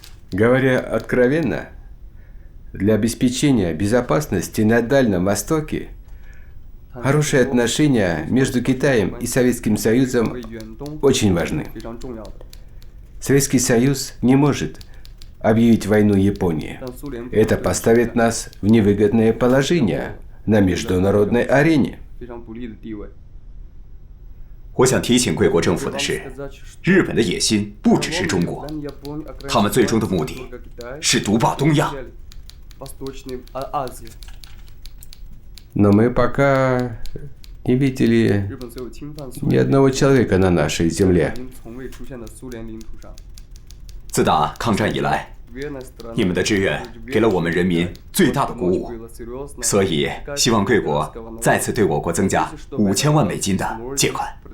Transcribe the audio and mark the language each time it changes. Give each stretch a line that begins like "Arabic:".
Russian: Говоря откровенно, для обеспечения безопасности на Дальнем Востоке хорошие отношения между Китаем и Советским Союзом очень важны. Советский Союз не может объявить войну Японии. Это поставит нас в невыгодное положение на международной арене.
Chinese: 我想提醒贵国政府的是，日本的野心不只是中国，他们最终的目的是独霸东亚。
Russian: Но мы пока не видели ни одного человека на нашей земле.
Chinese: 自打抗战以来，你们的志愿给了我们人民最大的鼓舞，所以希望贵国再次对我国增加5000万美金的借款。